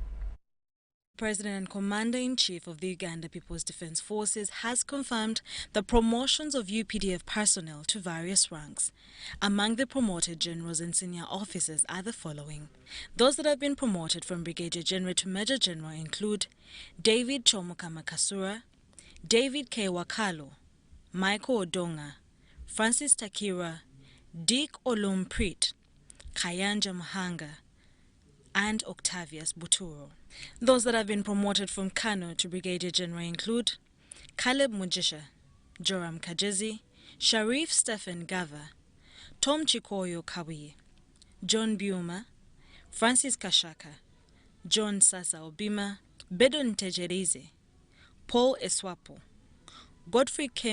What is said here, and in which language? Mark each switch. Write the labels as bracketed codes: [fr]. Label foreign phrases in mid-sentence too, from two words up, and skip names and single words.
[en] President and Commander-in-Chief of the Uganda People's Defence Forces has confirmed the promotions of UPDF personnel to various ranks. Among the promoted generals and senior officers are the following. Those that have been promoted from Brigadier General to Major General include David Kyomugisha, David K. Wakalo, Michael Odonga, Francis Takira, Dick Olumprit, Kayanja Muhanga, and Octavius Buturo. Those that have been promoted from Colonel to Brigadier General include Caleb Mugisha, Joram Kajezi, Sharif Stephen Gava, Tom Chikoyo Kawiye, John Biuma, Francis Kashaka, John Sasa Obima, Bedon Tejerize, Paul Eswapo, Godfrey K.